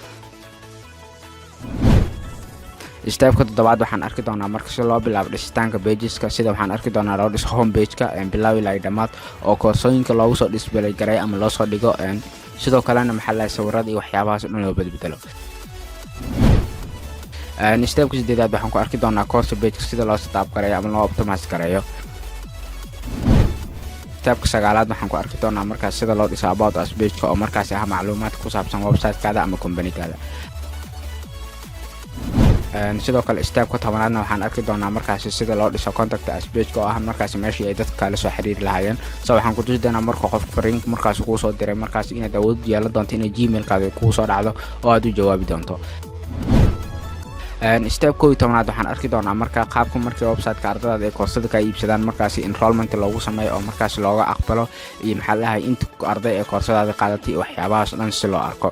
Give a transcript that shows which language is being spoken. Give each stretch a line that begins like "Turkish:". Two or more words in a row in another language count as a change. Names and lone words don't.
Somali: step-ka toddobaad waxaan arki doonaa marka sida loo bilaabo dhisitaanka pages-ka sida waxaan arki doonaa loo dhiso
English: home page-ka
Somali: bilow ilaa dhamaad oo koorsooyinka loogu soo display garay ama loo soo dhigo. sidoo kalena maxaa la sawirada iyo waxyaabahaas dhan loo bedbedelo. step-ka sideedaad waxaan ku arki doonaa
English: course page-ka
Somali: sida loo setup gareeyo ama loo optimize gareeyo. step-ka sagaalaad waxaan ku arki doonaa markaas sida loo dhiso
English: about us page-ka
Somali: oo markaas ah macluumaad ku saabsan website-kaada ama company-kaada. sidoo kale step-ka 10aadna waxaan arki doonaa markaas sida loo dhiso
English: contact us page-ka
Somali: oo ah markaas meeshii ay dadka kala soo xiriiri lahaayeen. waxaan ku tusi doonaa marka qof fariin markaas uu soo diray markaas inaad awood u yeelan doonto in gmail-kaada ku soo dhacdo oo aad u jawaabi doonto. step-ka 11aad waxaan arki doonaa marka qaabka markii website-ka ardayda ay koorsada ka iibsadaan markaas enrollment loogu sameeyo oo markaas looga aqbalo iyo maxaa la dhahay inta arday ee koorsadaada qaadatay waxyaabahaas dhan si loo arko.